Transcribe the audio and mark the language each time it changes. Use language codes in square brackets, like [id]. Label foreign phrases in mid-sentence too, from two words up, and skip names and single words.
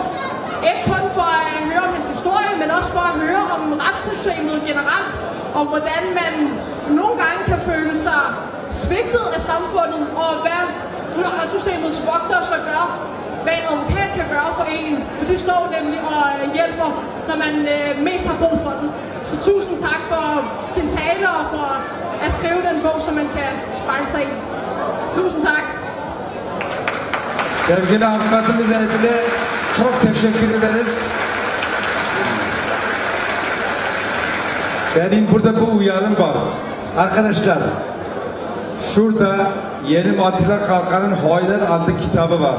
[da] Ikke kun for at høre om hans historie, men også for at høre om retssystemet generelt, og hvordan man nogle gange kan føle sig svigtet af samfundet, og hvad retssystemets vogter så gør, hvad en advokat kan gøre for en. For de står nemlig og hjælper, når man mest har brug for den. Så tusind tak for din tale og for at skrive den bog, så man kan spejle sig i. Tusind tak. [tr] Sevgili avukatımız Erbil'e çok teşekkür ederiz. Benim burada bu uyarım var. Arkadaşlar, şurada Yenim Atilla Kalkan'ın Haylar adlı kitabı var.